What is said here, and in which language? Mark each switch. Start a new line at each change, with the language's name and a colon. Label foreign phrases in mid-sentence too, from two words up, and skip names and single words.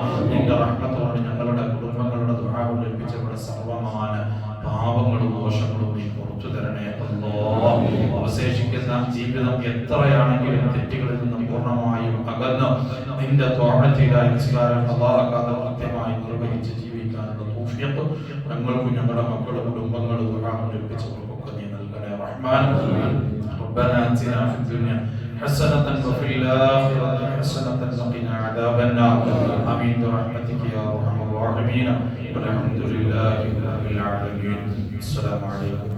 Malayalam: നിന്റെ റഹ്മത്ത് കൊണ്ട് ഞങ്ങളുടെ കുടുംബങ്ങളുടെ ദുആകൾ ലഭിച്ചവരുടെ സർവമാന പാപങ്ങളും ദോഷങ്ങളും നീ പുറത്തു തരണേ അല്ലാഹ്. അവശേഷിക്കുന്ന ജീവിതം എത്രയാണെങ്കിലും തെറ്റുകളിൽ നിന്ന് പൂർണ്ണമായും അകന്ന് നിന്റെ ത്വഅത്തിലായി നിസ്കാരം ഖളാഅക്കാതെ കൃത്യമായി നിർവഹിച്ച് ജീവിക്കാനുള്ള തൗഫീഖ് ഞങ്ങൾക്കും ഞങ്ങളുടെ മക്കളുടെ കുടുംബങ്ങളും ദുആകൾ ലഭിച്ചവർക്കൊക്കെ നീ നൽകണേ റഹ്മാൻ.
Arabic: ربنا آتنا في الدنيا حسنة وفي الآخرة حسنة وقنا عذاب النار آمين برحمتك يا أرحم الراحمين والحمد لله رب العالمين. السلام عليكم.